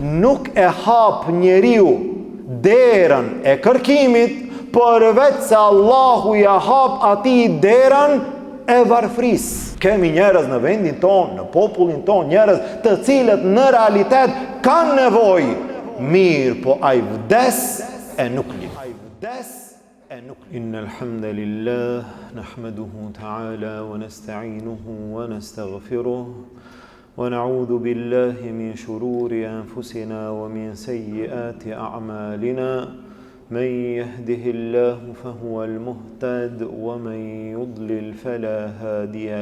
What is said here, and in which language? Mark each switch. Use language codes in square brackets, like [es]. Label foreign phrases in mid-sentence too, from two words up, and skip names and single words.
[sq] Nuk e hap njeriu derën e kërkimit, përveç se Allahu ja hap ati derën e varfris. Kemi njerëz në vendin ton, në popullin ton, njerëz të cilët në realitet kanë nevojë, mirë po ai vdes e nuk li. [ar] إن الحمد لله نحمده تعالى ونستعينه ونستغفره ونعوذ بالله من شرور أنفسنا ومن سيئات أعمالنا. من يهده الله فهو المهتد ومن يضلل فلا هادي